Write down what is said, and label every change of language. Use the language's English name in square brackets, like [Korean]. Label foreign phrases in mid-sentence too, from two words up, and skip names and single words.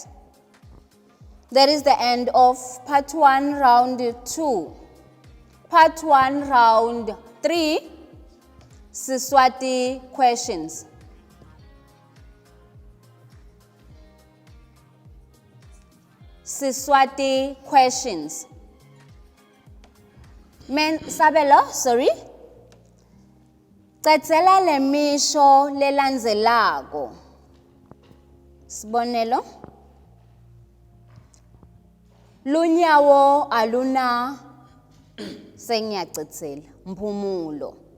[English] That is the end of part 1, round 2. Part 1, round 3, Siswati questions. Siswati questions. Sabelo, sorry. [Swati] Cacela le misho lelandzelako. Sibonelo. Lunyawo aluna sengiyacitsela mphumulo.